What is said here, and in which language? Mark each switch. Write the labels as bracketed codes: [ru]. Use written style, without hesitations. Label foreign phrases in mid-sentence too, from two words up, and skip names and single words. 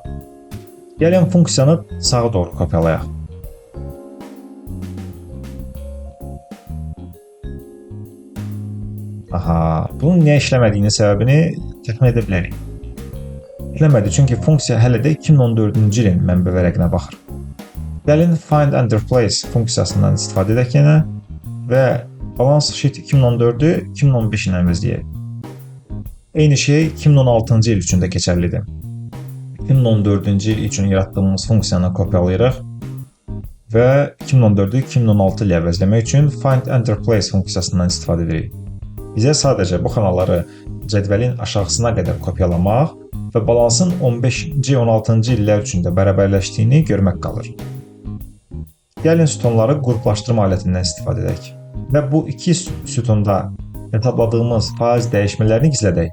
[az] Gəlin funksiyanı sağa doğru kopyalayaq. Aha, bunun niyə işləmədiyinin səbəbini təxmin edə bilərik. İşləmədi, çünki funksiya hələ də 2014-cü ilin mənbə vərəqinə baxır. Gəlin [en] find and replace [az] funksiyasından istifadə edək yenə və [en] balance sheet [az] 2014-ü 2015 ilə əvəzləyək. Eyni şey 2016-cı il üçün də keçərlidir. 2014-cü il üçün yaratdığımız funksiyanı kopyalayırıq və 2014-ü 2016 ilə əvəzləmək üçün [en] find and replace [az] funksiyasından istifadə edirik. Bizə sadəcə bu xanaları cədvəlin aşağısına qədər kopyalamaq və balansın 15-ci, 16-cı illər üçün də bərabərləşdiyini görmək qalır. Gəlin sütunları qruplaşdırma alətindən istifadə edək və bu iki sütunda hesabladığımız faiz dəyişmələrini gizlədək.